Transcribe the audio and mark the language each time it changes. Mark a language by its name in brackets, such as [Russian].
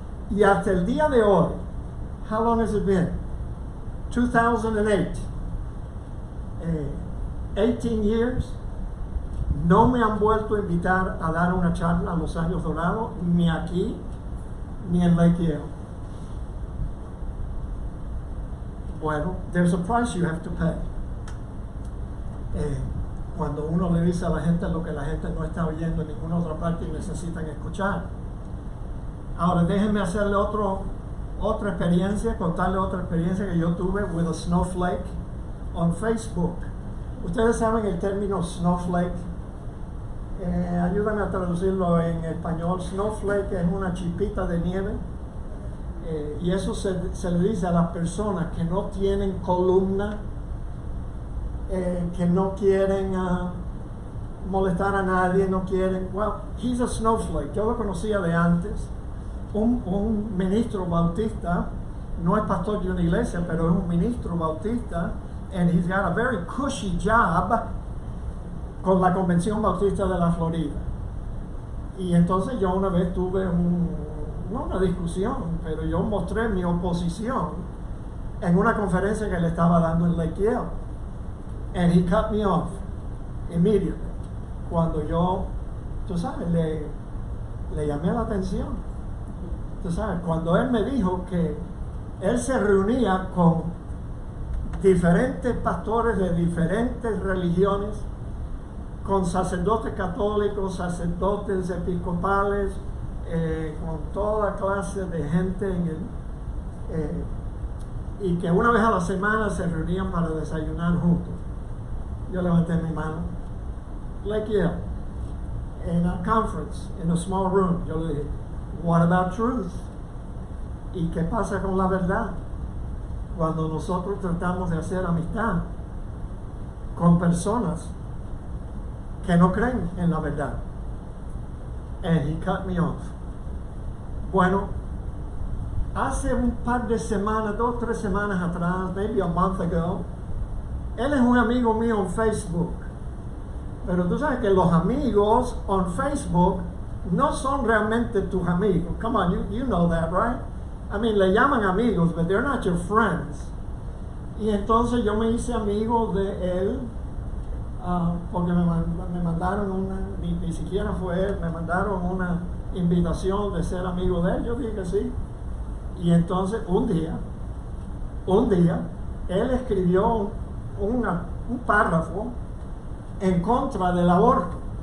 [Spanish] Y hasta el día de hoy, [English] how long has it been? 2008, 18 years, [Spanish] no me han vuelto a invitar a dar una charla a los Años Dorados, ni aquí, ni en Lake Yale. [English] Bueno, there's a price you have to pay. [Spanish] Cuando uno le dice a la gente lo que la gente no está oyendo en ninguna otra parte y necesitan escuchar. Ahora déjenme hacerle otra experiencia, contarle otra experiencia que yo tuve [English] with a snowflake on Facebook. [Spanish] Ustedes saben el término snowflake. Ayúdame a traducirlo en español. Snowflake es una chipita de nieve. Y eso se le dice a las personas que no tienen columna, que no quieren molestar a nadie, no quieren. [English] Well, he's a snowflake. [Spanish] Yo lo conocía de antes. Un ministro bautista, no es pastor de una iglesia, pero es un ministro bautista, [English] and he's got a very cushy job [Spanish] con la Convención Bautista de la Florida. Y entonces yo una vez tuve no una discusión, pero yo mostré mi oposición en una conferencia que le estaba dando en Lake Yale. [English] And he cut me off immediately. [Spanish] Cuando yo, tú sabes, le llamé la atención. Tú sabes, cuando él me dijo que él se reunía con diferentes pastores de diferentes religiones, con sacerdotes católicos, sacerdotes episcopales, con toda clase de gente y que una vez a la semana se reunían para desayunar juntos. Yo levanté mi mano. Lake Yale, [English] in a conference, in a small room. [Spanish] Yo le dije, [English] what about truth? [Spanish] ¿Y qué pasa con la verdad? Cuando nosotros tratamos de hacer amistad con personas que no creen en la verdad. [English] And he cut me off. [Spanish] Bueno, hace un par de semanas, 2 o 3 semanas atrás, [English] maybe a month ago, [Spanish] él es un amigo mío en Facebook. Pero tú sabes que los amigos [English] on Facebook [Spanish] no son realmente tus amigos. [English] Come on, you know that, right? I mean, [Spanish] le llaman amigos, [English] but they're not your friends. [Spanish] Y entonces yo me hice amigo de él, porque me mandaron ni siquiera fue él, me mandaron una invitación de ser amigo de él. Yo dije que sí. Y entonces un día, él escribió un párrafo en contra del aborto.